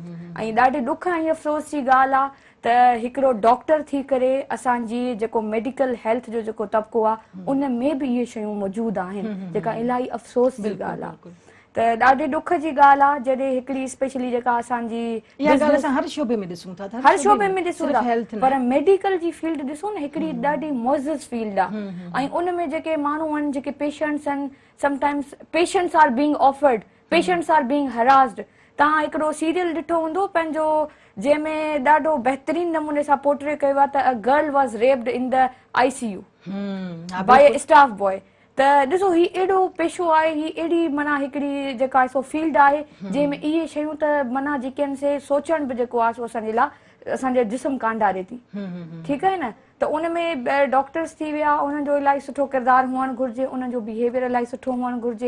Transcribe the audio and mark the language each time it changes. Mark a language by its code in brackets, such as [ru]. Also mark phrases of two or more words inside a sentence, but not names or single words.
[sd] ऐं ॾाढे ॾुख ऐं अफ़सोस जी ॻाल्हि आहे त हिकिड़ो डॉक्टर थी करे असांजी जेको मेडिकल हेल्थ जो जेको तबिको आहे उन में बि इहे शयूं मौजूदु आहिनि, जेका इलाही अफ़सोस जी ॻाल्हि आहे। त ॾाढे ॾुख जी ॻाल्हि आहे जॾहिं हिकिड़ी स्पेशली जेका असांजी हर शोबे में ॾिसूं था, हर शोबे में ॾिसूं था, पर मेडिकल जी फील्ड ॾिसो न हिकिड़ी ॾाढी मोज़िज़ फील्ड आहे ऐं उन में जेके माण्हू आहिनि, जेके पेशेंट्स आहिनि, [en] Sometimes patients are being offered, patients are being harassed. [sd] तव्हां हिकिड़ो सीरियल ॾिठो हूंदो पंहिंजो जंहिंमें ॾाढो बहितरीन नमूने सां पोर्ट्रे कयो आहे त [en] a girl was raped in the ICU by a staff boy. [sd] त ॾिसो ही एॾो पेशो आहे, ही एॾी माना हिकिड़ी जेका आहे सो फील्ड आहे जंहिंमें इहे शयूं त माना जेके आहिनि से सोचण बि जेको आहे सो असांजे लाइ असांजे जिस्म कांडारे थी, ठीकु आहे न। त उन में डॉक्टर्स थी विया, उन्हनि जो इलाही सुठो किरदारु हुअणु घुरिजे, उन्हनि जो बिहेवियर इलाही सुठो हुअणु घुरिजे।